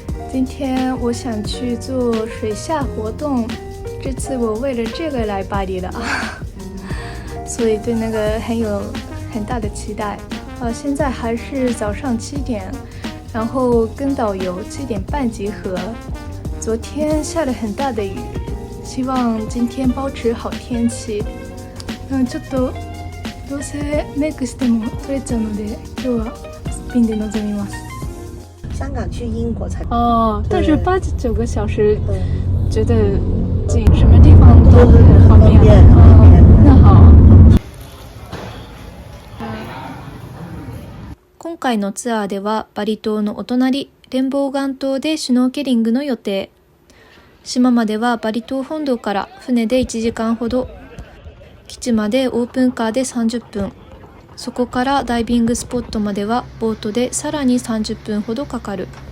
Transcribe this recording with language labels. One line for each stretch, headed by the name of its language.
Chinese: 今天我想去做水下活动，这次我为了这个来巴黎的，所以对那个很大的期待。现在还是早上7点，然后跟导游7点半集合。昨天下了很大的雨，希望今天保持好天气。
Japanese: ちょっとどうせメイクしても取れちゃうので、今日はすっぴんで臨みます。
Chinese: 香港去英国才但是8、9个小时，觉得近，什么地方都很方便。那好。
Japanese: 今回のツアーではバリ島のお隣連邦岩島でシュノーケリングの予定。島まではバリ島本土から船で1時間ほど、基地までオープンカーで30分、そこからダイビングスポットまではボートでさらに30分ほどかかる。